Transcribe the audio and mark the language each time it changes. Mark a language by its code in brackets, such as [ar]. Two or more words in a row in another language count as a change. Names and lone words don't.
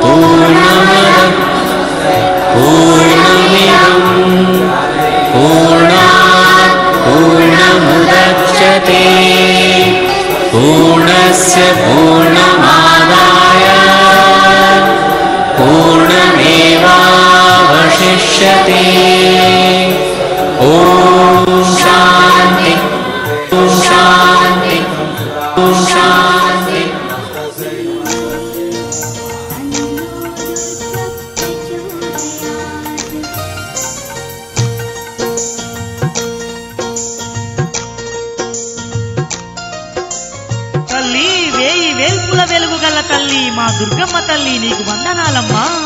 [sa] पूर्णमुदच्यते पूर्णस्य पूर्णमादाय पूर्णमेवावशिष्यते ॐ शान्ति ॐ शान्ति ॐ शान्ति [te] తల్లి వేయి వేల్పుల వెలుగు గల తల్లి మా దుర్గమ్మ తల్లి నీకు వందనాలమ్మా.